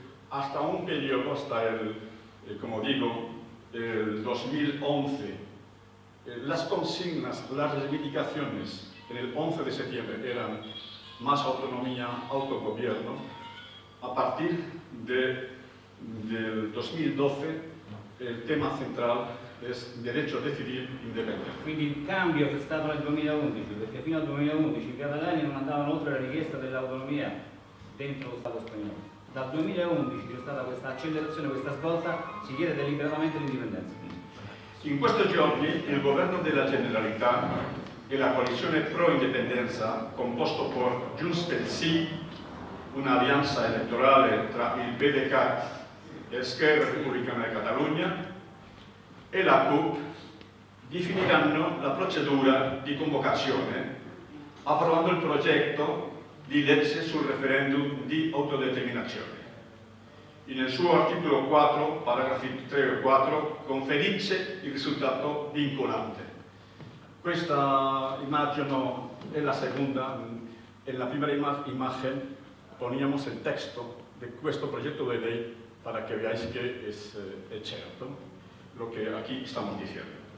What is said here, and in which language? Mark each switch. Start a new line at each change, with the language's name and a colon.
Spanish: Hasta un periodo, hasta como digo, el 2011, las consignas, las reivindicaciones en el 11 de septiembre eran más autonomía, autogobierno. A partir del 2012
Italian: il tema centrale è diritto a decidere indipendenza. Quindi il cambio c'è stato nel 2011, perché fino al 2011 i catalani non andavano oltre la richiesta dell'autonomia dentro lo Stato spagnolo. Dal 2011 c'è stata questa accelerazione, questa svolta, si chiede deliberatamente l'indipendenza. In questi giorni il governo della Generalitat e la coalizione pro-indipendenza, composto por Junts pel Sí, un'alleanza elettorale tra il PDeCAT e Esquerra Republicana di Catalunya, e la CUP, definiranno la procedura di convocazione approvando il progetto di legge sul referendum di autodeterminazione. Nel suo articolo 4, paragrafi 3 e 4, conferisce il risultato vincolante. Questa immagine è la seconda,
Spanish: en la primera imagen poníamos el texto de
Italian: questo progetto
Spanish: de ley para que veáis que es cierto lo que aquí estamos diciendo.